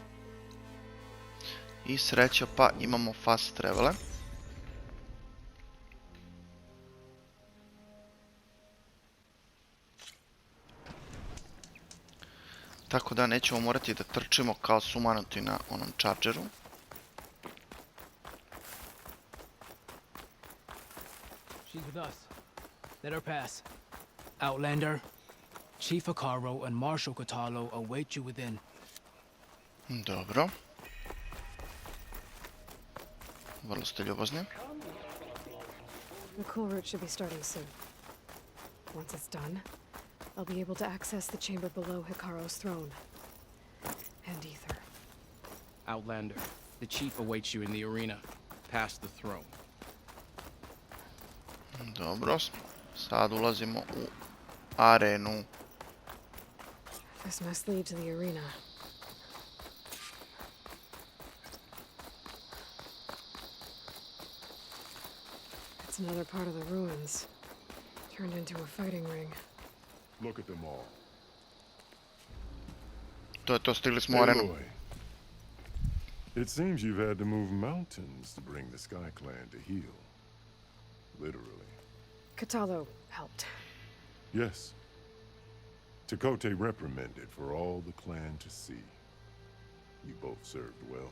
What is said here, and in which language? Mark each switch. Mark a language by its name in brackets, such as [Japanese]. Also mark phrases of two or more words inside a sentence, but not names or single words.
[Serbian] I sreća pa imamo [English] fast travele. [Serbian] Tako da nećemo morati da trčimo kao sumanuti na onom chargeru. [English] She's with us. Let her pass. Outlander, Chief Akaro and Marshal Katalo await you within. [Serbian] Dobro. Vrlo ste ljubazni. [English] The cool route should be starting soon. Once it's done, I'll be able to access the chamber below Hikaro's throne. And ether. Outlander, the chief awaits you in the arena, past the throne. [Serbian] Dobro, sad ulazimo u arenu. [English] This must lead to the arena. It's another part of the ruins, turned into a fighting ring. Look at them all. [Serbian] To je to, stigli smo u arenu. [English] Aloy, it seems you've had to move mountains to bring the Sky Clan to heal. Literally. Katalo helped. Yes. Tekote reprimanded for all the clan to see. You both served well.